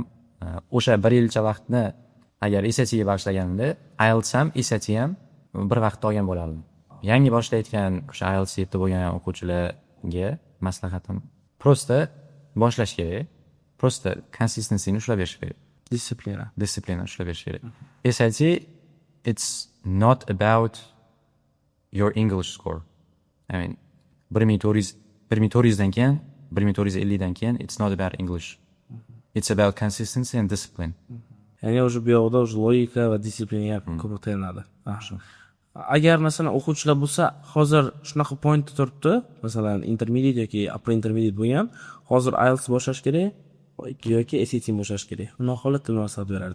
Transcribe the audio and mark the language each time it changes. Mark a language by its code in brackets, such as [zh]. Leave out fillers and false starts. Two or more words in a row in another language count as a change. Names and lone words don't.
[uz] O'sha 1 yilcha vaqtni agar SATga bag'ishlaganimda, IELTS ham, SAT ham bir vaqtda olgan bo'lardim. Yangi boshlayotgan o'sha IELTS 7 bo'lgan o'quvchilarga maslahatim prosta boshlash kerak. Prosta consistencyni ushlab berish kerak. Disiplina ushlab berish kerak. [en] SAT it's not about your English score. I mean, [uz] 1400 dan keyin, 1450 dan keyin [en] it's not about English. It's about consistency and discipline. [uz] Ya'ni o'sha bu yoqda o'sha logika va disiplinaga ko'proq tayinadi. Agar masalan o'quvchilar bo'lsa, hozir shunaqa pointda turibdi, masalan intermediate yoki [en] upper intermediate [uz] bo'lgan, hozir IELTS boshlash kerak yoki SAT boshlash kerak. Buni holatda nima maslahat berardingiz?